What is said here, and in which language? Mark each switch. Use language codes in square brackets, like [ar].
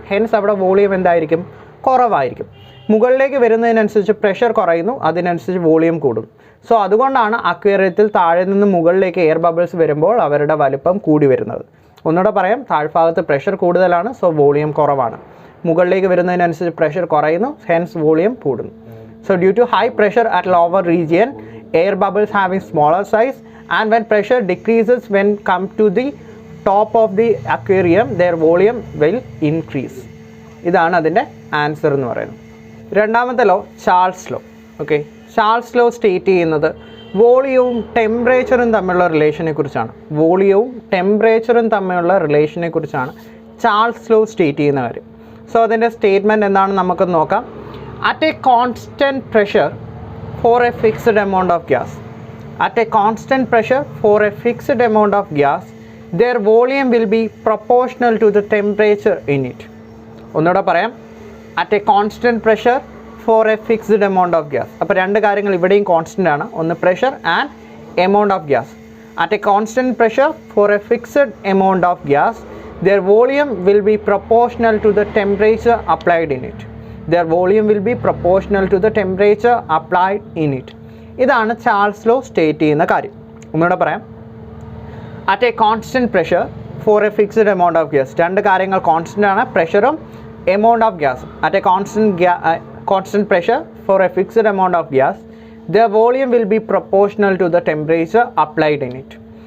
[ml] Hence അവിടെ volume എന്തായിരിക്കും? കുറവായിരിക്കും. മുകളിലേക്ക് വരുന്നതിനനുസരിച്ച് പ്രഷർ കുറയുന്നു, അതിനനുസരിച്ച് വോളിയം കൂടും. സോ അതുകൊണ്ടാണ് അക്വേറിയത്തിൽ താഴെ നിന്ന് മുകളിലേക്ക് എയർ ബബിൾസ് വരുമ്പോൾ അവരുടെ വലിപ്പം കൂടി വരുന്നത്. ഒന്നുകൂടെ പറയാം, താഴ്ഭാഗത്ത് പ്രഷർ കൂടുതലാണ്, സോ വോളിയം കുറവാണ്. മുകളിലേക്ക് വരുന്നതിനനുസരിച്ച് പ്രഷർ കുറയുന്നു, ഹെൻസ് വോളിയം കൂടുന്നു. [en] So due to high pressure at lower region, air bubbles having smaller size, and when pressure decreases when come to the top of the aquarium, their volume will increase. [ml] ഇതാണ് അതിൻ്റെ answer എന്ന് പറയുന്നത്. രണ്ടാമത്തെ law Charles law. Okay, Charles law state ചെയ്യുന്നത് വോളിയവും ടെമ്പറേച്ചറും തമ്മിലുള്ള റിലേഷനെ കുറിച്ചാണ്. വോളിയവും ടെമ്പറേച്ചറും തമ്മിലുള്ള റിലേഷനെ കുറിച്ചാണ് ചാൾസ് ലോ സ്റ്റേറ്റ് ചെയ്യുന്ന കാര്യം. സോ അതിൻ്റെ സ്റ്റേറ്റ്മെൻറ്റ് എന്താണെന്ന് നമുക്ക് നോക്കാം. [en] At a constant pressure for a fixed amount of gas, at a constant pressure for a fixed amount of gas, their volume will be proportional to the temperature in it. [ml] ഒന്നുകൂടെ പറയാം, [en] at a constant pressure for a fixed amount of gas. [ml] അപ്പോൾ രണ്ട് കാര്യങ്ങൾ ഇവിടെയും constant ആണ്. ഒന്ന് [en] Pressure and amount of gas. at a constant pressure for a fixed amount of gas, their volume will be proportional to the temperature applied in it. Their volume will be proportional to the temperature applied in it. [ml] ഇതാണ് Charles law state ചെയ്യുന്ന കാര്യം. ഒന്നുകൂടെ പറയാം, [en] At a constant pressure for a fixed amount of gas. [ml] രണ്ട് കാര്യങ്ങൾ constant ആണ്, പ്രഷറും amount of ഗ്യാസും. [en] At a constant pressure for a fixed amount of gas, the volume will be proportional to the temperature applied in it.